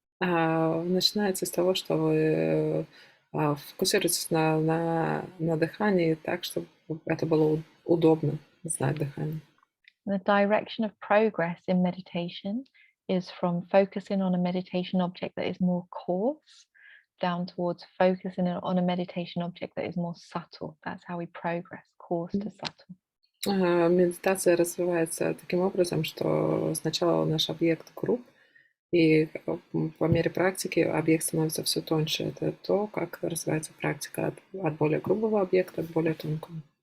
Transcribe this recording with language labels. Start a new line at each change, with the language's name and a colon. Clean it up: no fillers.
Russian: Начинается с того, что вы фокусируетесь на дыхании так, чтобы это было удобно знать дыхание.
English: The direction of progress in meditation is from focusing on a meditation object that is more coarse down towards focusing on a meditation object that is more subtle. That's how we progress, coarse to subtle.
Russian: Медитация развивается таким образом, что сначала наш объект груб, и по мере практики объект становится все тоньше. Это то, как развивается практика от более грубого объекта к более тонкому.